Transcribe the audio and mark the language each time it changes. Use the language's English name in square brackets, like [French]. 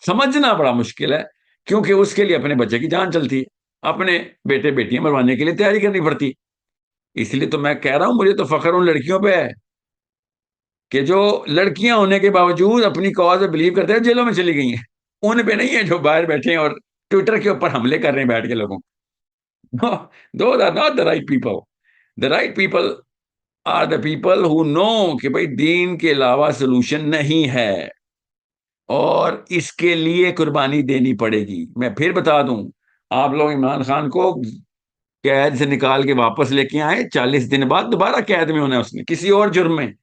[Urdu] سمجھنا بڑا مشکل ہے، کیونکہ اس کے لیے اپنے بچے کی جان چلتی ہے، اپنے بیٹے بیٹیاں مروانے کے لیے تیاری کرنی پڑتی. اس لیے تو میں کہہ رہا ہوں مجھے تو فخر ان لڑکیوں پہ ہے کہ جو لڑکیاں ہونے کے باوجود اپنی کاز میں بلیو کرتے ہیں، جیلوں میں چلی گئی ہیں. ان پہ نہیں ہے جو باہر بیٹھے ہیں اور ٹویٹر کے اوپر حملے کر رہے ہیں بیٹھ کے لوگوں. [English] No, those are not the right people. The right people are the people who know [Urdu] کہ بھائی دین کے علاوہ سولوشن نہیں ہے، اور اس کے لیے قربانی دینی پڑے گی. میں پھر بتا دوں، آپ لوگ عمران خان کو قید سے نکال کے واپس لے کے آئے، 40 دن بعد دوبارہ قید میں ہونا ہے اس نے کسی اور جرم میں.